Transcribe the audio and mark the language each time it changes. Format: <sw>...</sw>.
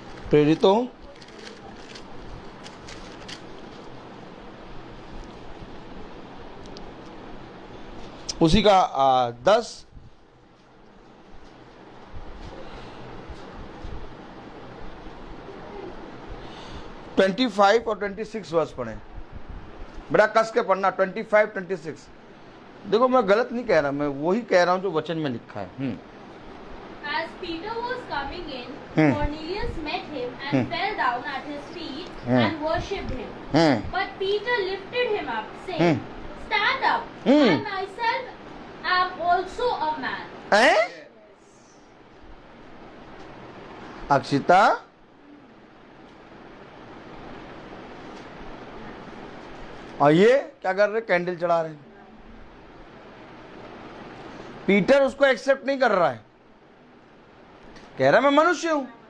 <hi>प्रेरितों, उसी का 10 25 और 26 वर्ष पढ़े, बड़ा कस के पढ़ना। 25, 26। देखो मैं गलत नहीं कह रहा, मैं वही कह रहा हूं जो वचन में लिखा है।</hi> <en>As Peter was coming in, Cornelius met him and fell down at his feet and worshipped him. But Peter lifted him up, saying, "Stand up, I myself am also a man."</en> <hi>Akshita, और ये क्या कर रहे, candle चढ़ा रहे हैं। Peter उसको accept नहीं कर रहा है, कह रहा मैं मनुष्य हूं।</hi>